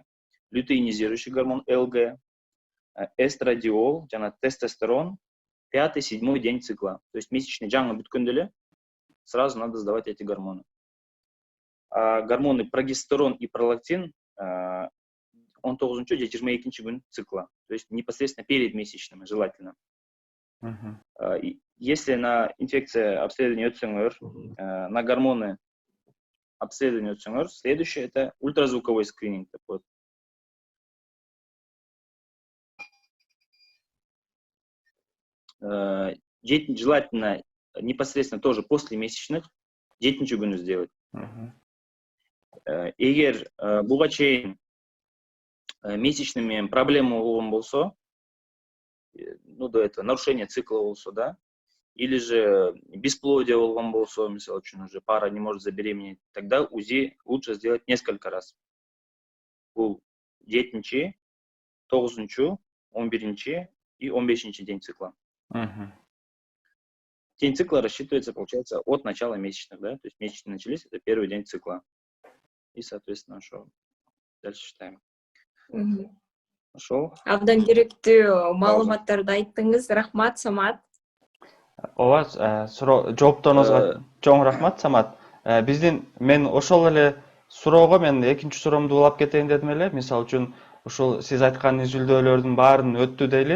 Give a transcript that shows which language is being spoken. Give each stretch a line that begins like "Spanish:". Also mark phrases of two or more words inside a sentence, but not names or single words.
Russian: Лютеинизирующий гормон ЛГ, эстрадиол, жана тестостерон 5-7 день цикла. То есть месячный жаңы бүткөндө эле сразу надо сдавать эти гормоны. А гормоны прогестерон и пролактин
Kyrgyz: 19-чу же 22-чу күн
Russian: цикла. То есть непосредственно перед месячным желательно. Если на инфекция обследование өтсөңөр, на гормоны обследование өтсөңөр, следующее это ультразвуковой скрининг. Желательно непосредственно тоже после месячных
Kyrgyz: 7-чу күнү
Russian: сделать.
Kyrgyz: Эгер буга чейин
Russian: месячными проблема
Kyrgyz: болгон болсо,
Russian: ну до этого нарушение цикла болсо, да, или же бесплодие
Kyrgyz: болгон болсо, мисалы үчүн
Russian: уже пара не может забеременеть, тогда УЗИ лучше сделать несколько раз.
Kyrgyz: Бул 7-чи, 9-чу, 11-чи и 15-чи
Russian: день цикла. День цикла рассчитывается, получается, от начала месячных, да, то есть месячные начались, это первый день цикла. И, соответственно, что дальше считаем.
Kyrgyz: Ошол. Абдан керектүү маалыматтарды айттыңыз. Рахмат, Самат. Ооба, жоопторуңузга чоң рахмат, Самат. Мен ошол эле суроого мен экинчи суроомду улап кетейин дедим эле. Мисалы үчүн, ушул сиз айткан изилдөөлөрдүн баарын өттү дейли.